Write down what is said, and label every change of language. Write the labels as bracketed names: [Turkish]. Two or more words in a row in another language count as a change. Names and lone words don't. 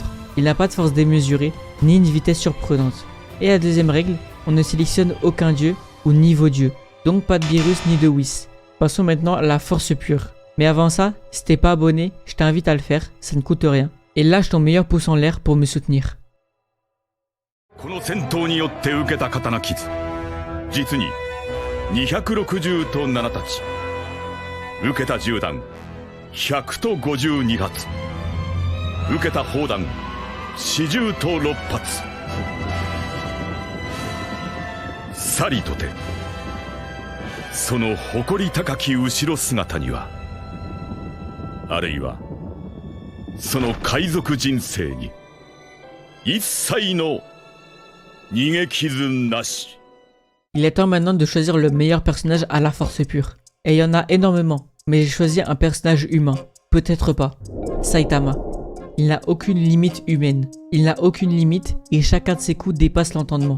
[French] Il n'a pas de force démesurée, ni une vitesse surprenante. Et la deuxième règle, on ne sélectionne aucun dieu ou niveau dieu, donc pas de virus ni de Whis. Passons maintenant à la force pure. Mais avant ça, si t'es pas abonné, je t'invite à le faire, ça ne coûte rien. Et lâche ton meilleur pouce en l'air pour me soutenir. [Japanese] この戦闘によって受けた刀傷、実に260と7たち、受けた銃弾100と52発、受けた砲弾40と6発。さりとて、その誇り高き後ろ姿には、あるいはその海賊人生に一切の Il [French] est temps maintenant de choisir le meilleur personnage à la force pure. Et il y en a énormément, mais j'ai choisi un personnage humain. Peut-être pas. Saitama. Il n'a aucune limite humaine. Il n'a aucune limite et chacun de ses coups dépasse l'entendement.